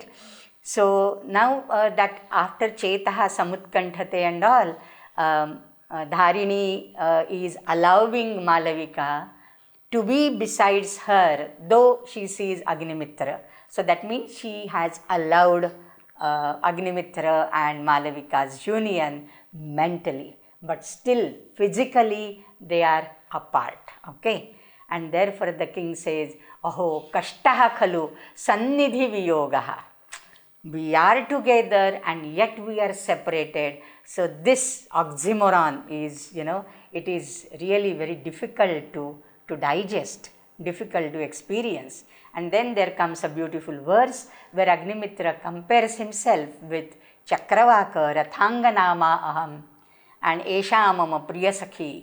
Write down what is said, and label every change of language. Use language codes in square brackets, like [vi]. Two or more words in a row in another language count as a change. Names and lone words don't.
[en] So now that after [sa] चेतः समुत्कण्ठते [en] and all, Dharini is allowing Malavika to be besides her, though she sees Agnimitra. So that means she has allowed Agnimitra and Malavika's union mentally, but still physically they are apart. Okay, and therefore the king says, [sa] "अहो कष्टः खलु सन्निधि वियोगः." [en] We are together and yet we are separated. So this oxymoron is, it is really very difficult to digest, difficult to experience. And then there comes a beautiful verse where Agnimitra compares himself with Chakravaka, [sa] रथाङ्गनामा अहम्, [en] and [sa] एषा मम प्रियसखी.